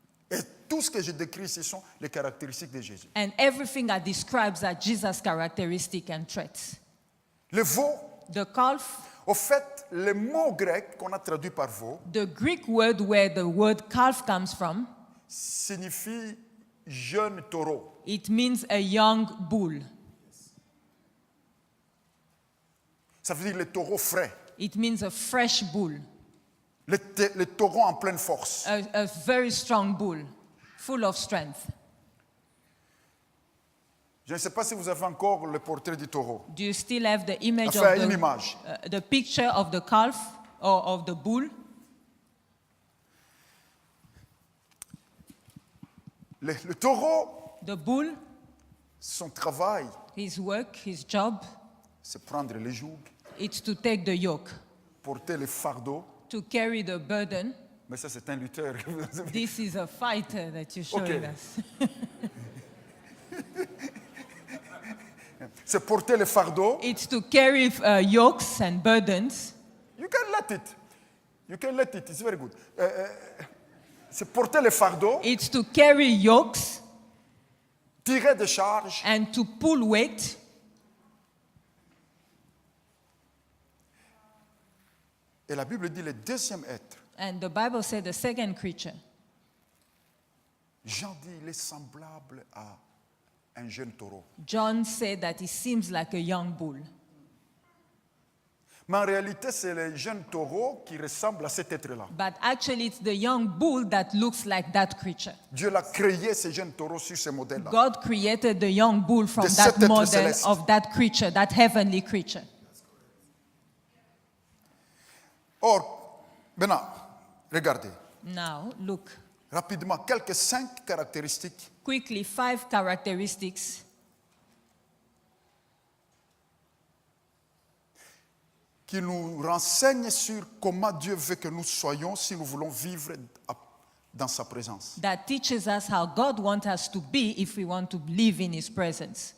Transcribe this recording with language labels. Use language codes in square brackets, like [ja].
[fr] Et tout ce que je décris ici sont les caractéristiques de Jésus. [en] And everything I describe are Jesus' characteristics and traits. [fr] Le veau, [en] The calf, [fr] au fait, le mot grec qu'on a traduit par veau [en] the Greek word where the word calf comes from, [fr] signifie jeune taureau. [en] it means a young bull. [fr] Ça veut dire le taureau frais, [en] It means a fresh bull, [fr] le taureau en pleine force. [en] a very strong bull, full of strength. [fr] Je ne sais pas si vous avez encore le portrait du taureau. [en] Do you still have the image [fr] Enfin, [en] of [fr] une image. [en] the picture of the calf or of the bull? [fr] Le taureau, [en] The bull, [fr] son travail, [en] his work, his job, [fr] c'est prendre les jougs, [en] it's to take the yoke, [fr] porter les fardeaux. [en] to carry the burden. [fr] Mais ça, c'est un lutteur. [en] This is a fighter that you're showing Okay. us. [fr] C'est porter les fardeaux. [en] It's to carry yokes and burdens. You can let it. You can let it. It's very good. [fr] C'est porter les fardeaux, [en] It's to carry yokes [fr] tirer des charges. [en] and to pull weight. [fr] Et la Bible dit le deuxième être. [en] And the Bible said the second creature, [fr] Jean dit il est semblable à un jeune taureau. [en] John said that he seems like a young bull. [fr] Mais en réalité, c'est le jeune taureau qui ressemble à cet être-là. [en] But actually, it's the young bull that looks like that creature. [fr] Dieu l'a créé, ce jeune taureau, sur ce modèle-là. [en] God created the young bull from [fr] De [en] that [fr] cet être [en] model [fr] céleste. [en] of that creature, that heavenly creature. [fr] Or, maintenant, regardez, [en] Now, look [fr] rapidement, quelques 5 caractéristiques [en] quickly 5 characteristics [fr] qui nous renseignent sur comment Dieu veut que nous soyons si nous voulons vivre dans sa présence. [en] that teaches us how God wants us to be if we want to live in His presence.